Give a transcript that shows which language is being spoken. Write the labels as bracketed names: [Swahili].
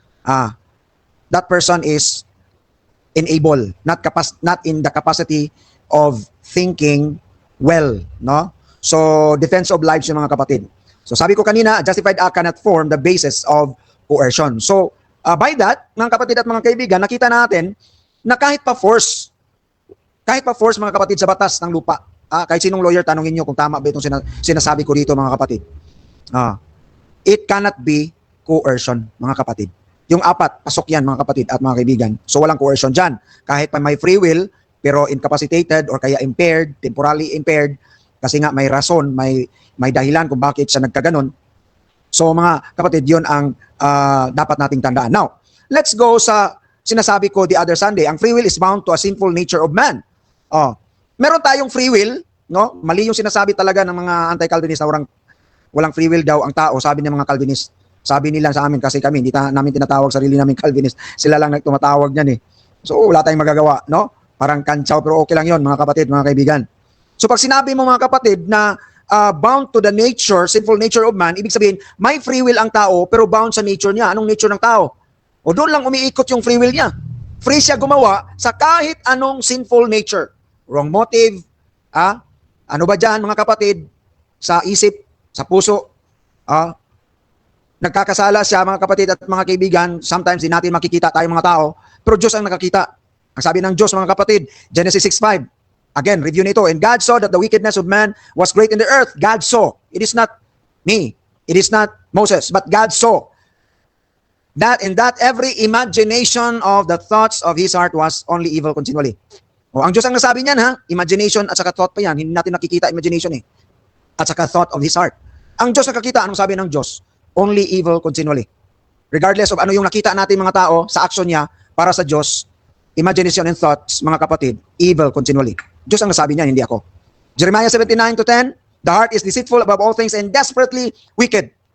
[English] that person is unable, not in the capacity of thinking well, no? So, defense of lives [Filipino] yung mga kapatid. [English] So, [Filipino] sabi ko kanina, [English] a justified act cannot form the basis of coercion. [Filipino] So, by that, mga kapatid at mga kaibigan, nakita natin na kahit pa force mga kapatid sa batas ng lupa, kahit sinong lawyer, tanongin nyo kung tama ba itong sinasabi ko dito mga kapatid. [English] It cannot be coercion, [Filipino] mga kapatid. Yung apat, pasok yan mga kapatid at mga kaibigan. So walang coercion dyan. Kahit pa may free will, pero [English] incapacitated or [Filipino] kaya impaired, [English] temporarily impaired, [Filipino] kasi nga may rason, may dahilan kung bakit siya nagkaganon. So mga kapatid, yun ang dapat nating tandaan. [English] Now, let's go [Filipino] sa sinasabi ko [English] the other Sunday. Ang free will is bound to a sinful nature of man. [Filipino] Meron tayong free will, no? Mali yung sinasabi talaga ng mga anti-Calvinist na walang free will daw ang tao, sabi ng mga Calvinist. Sabi nila sa amin kasi kami, hindi namin tinatawag sarili namin Calvinist. Sila lang tumatawag niyan eh. So wala tayong magagawa, no? Parang kantsaw, pero okay lang yon mga kapatid, mga kaibigan. So pag sinabi mo mga kapatid na [English] bound to the nature, sinful nature of man, [Filipino] ibig sabihin, may free will ang tao, pero bound sa nature niya. Anong nature ng tao? O doon lang umiikot yung free will niya. Free siya gumawa sa kahit anong sinful nature. [English] Wrong motive, [Filipino] ano ba dyan mga kapatid? Sa isip, sa puso, nagkakasala siya mga kapatid at mga kaibigan, sometimes di natin makikita tayong mga tao, pero Diyos ang nakakita. Ang sabi ng Diyos mga kapatid, Genesis 6:5. [English] Again, review nito. And God saw that the wickedness of man was great in the earth. God saw. It is not me. It is not Moses, but God saw. That every imagination of the thoughts of his heart was only evil continually. [Filipino] Ang Diyos ang nasabi niyan, ha? Imagination at saka thought pa yan. Hindi natin nakikita imagination eh. [English] At saka thought of his heart. [Filipino] Ang Diyos nakakita, anong sabi ng Diyos? [English] Only evil continually. [Filipino] Regardless of ano yung nakita natin mga tao sa action niya para sa Diyos, [English] imagination and thoughts, [Filipino] mga kapatid, [English] evil continually. [Filipino] Diyos ang nasabi niyan, hindi ako. [English] Jeremiah 17:9-10, the heart is deceitful above all things and desperately wicked.